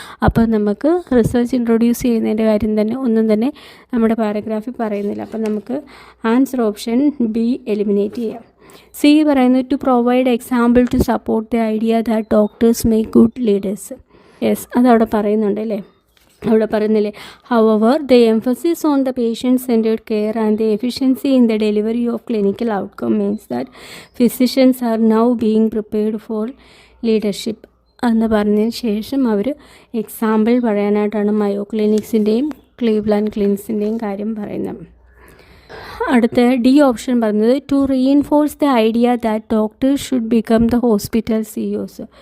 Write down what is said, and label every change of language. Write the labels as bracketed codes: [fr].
[ml] അപ്പോൾ നമുക്ക് research introduce ചെയ്യുന്നതിൻ്റെ കാര്യം തന്നെ ഒന്നും തന്നെ നമ്മുടെ പാരഗ്രാഫിൽ പറയുന്നില്ല. അപ്പോൾ നമുക്ക് ആൻസർ ഓപ്ഷൻ ബി എലിമിനേറ്റ് ചെയ്യാം. സി പറയുന്നത് [en] To provide example to support the idea that doctors make good leaders. [ml] Yes, അതവിടെ പറയുന്നുണ്ട് അല്ലേ? അവിടെ പറയുന്നില്ലേ, [en] however the emphasis on the patient centered care and the efficiency in the delivery of clinical outcome means that physicians are now being prepared for leadership [ml] എന്ന് പറഞ്ഞതിന് ശേഷം അവർ example പറയാനായിട്ടാണ് മയോ ക്ലിനിക്സിൻ്റെയും Cleveland ക്ലിനിക്സിൻ്റെയും കാര്യം പറയുന്നത്. അടുത്ത ഡി ഓപ്ഷൻ പറയുന്നത് [en] To reinforce the idea that doctors should become the hospital CEOs.